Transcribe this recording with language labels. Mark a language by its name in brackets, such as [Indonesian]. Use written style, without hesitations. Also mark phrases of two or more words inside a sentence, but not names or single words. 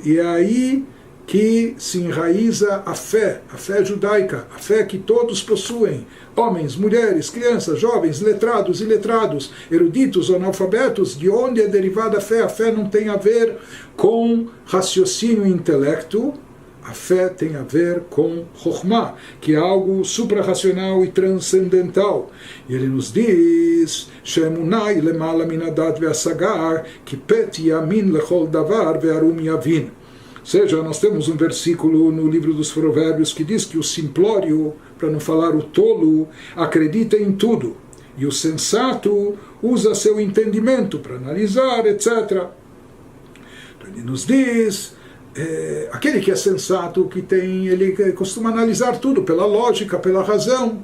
[Portuguese] E é aí que se enraiza a fé judaica, a fé que todos possuem, homens, mulheres, crianças, jovens, letrados, iletrados, eruditos, analfabetos. De onde é derivada a fé? A fé não tem a ver com raciocínio e intelecto, a fé tem a ver com Chokhmah, que é algo suprarracional e transcendental. E ele nos diz, [Hebrew] שאמונה למעלה מן הדעת והשגה כי פתי יאמין לכל דבר וערום יבין. [Portuguese] Ou seja, nós temos um versículo no livro dos Provérbios que diz que o simplório, para não falar o tolo, acredita em tudo, e o sensato usa seu entendimento para analisar, etc. Então ele nos diz, aquele que é sensato, ele costuma analisar tudo pela lógica, pela razão.